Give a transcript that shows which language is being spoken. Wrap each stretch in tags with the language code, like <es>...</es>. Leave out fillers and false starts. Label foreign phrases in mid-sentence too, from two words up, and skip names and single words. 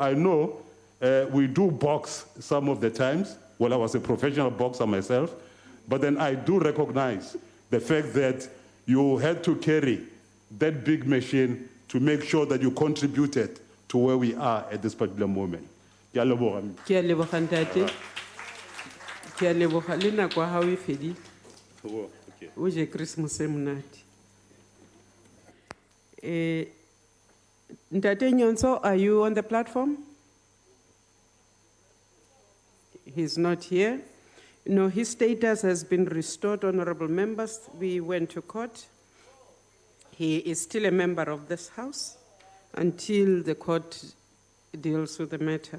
<en>I know we do box some of the times. Well, I was a professional boxer myself, but then I do recognize the fact that you had to carry that big machine to make sure that you contributed to where we are at this particular moment.</en> <nso>Ke a leboga. Ke a leboga ntate. Ke a leboga le nako ha o e fedile.</nso> <en>Okay.</en> <nso>O je Christmas e monate.</nso> <en>Ntate Nyonso, are you on the platform? He's not here. No, his status has been restored, honorable members. We went to court. He is still a member of this house until the court deals with the matter.</en>